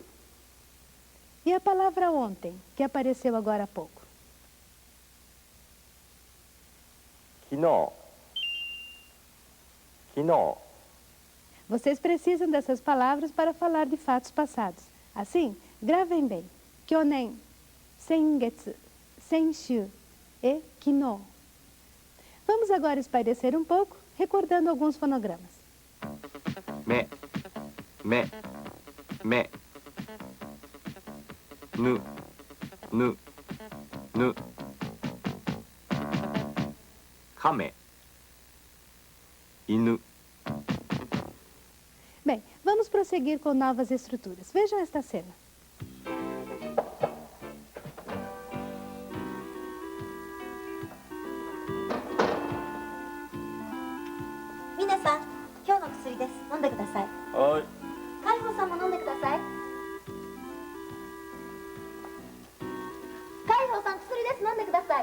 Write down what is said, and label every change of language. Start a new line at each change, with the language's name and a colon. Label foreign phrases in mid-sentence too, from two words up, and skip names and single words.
Portuguese: E a palavra ontem, que apareceu agora há pouco?
Japanese: 昨日。昨日。
Portuguese: Vocês precisam dessas palavras para falar de fatos passados. Assim, gravem bem.
Japanese: 去年、先月、先週 e kino.
Portuguese: Vamos agora espairecer um pouco, recordando alguns fonogramas.
Japanese: め。め。め。ぬ。ぬ。ぬ。亀。犬。
Portuguese: Bem, vamos prosseguir com novas estruturas. Vejam esta cena.
Japanese: みなさん、今日の薬です。飲んでください。はい。海保さんも飲んでください。海保さん、薬です。飲んでください。